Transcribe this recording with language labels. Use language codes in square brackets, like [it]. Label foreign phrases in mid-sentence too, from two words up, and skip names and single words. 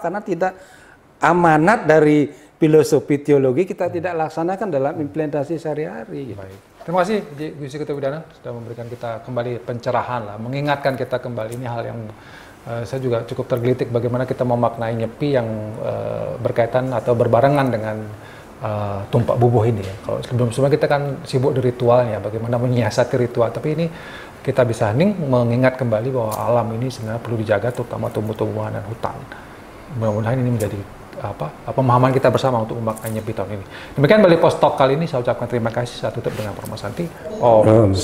[id] Karena tidak amanat dari filosofi teologi kita tidak laksanakan dalam implementasi sehari-hari. Baik. Terima kasih Gusti Ketua Bidana sudah memberikan kita kembali pencerahan lah, mengingatkan kita kembali ini hal yang saya juga cukup tergelitik bagaimana kita memaknai nyepi yang berkaitan atau berbarengan dengan tumpak bubuh ini ya. Kalau sebelum-sebelumnya kita kan sibuk di ritualnya, bagaimana menyiasati ritual, tapi ini kita bisa hening mengingat kembali bahwa alam ini sebenarnya perlu dijaga, terutama tumbuh-tumbuhan dan hutan. Mudah-mudahan ini menjadi pemahaman kita bersama untuk memaknai nyepi tahun ini. Demikian Bali Post Talk kali ini, saya ucapkan terima kasih. Saya tutup dengan Parma Santi.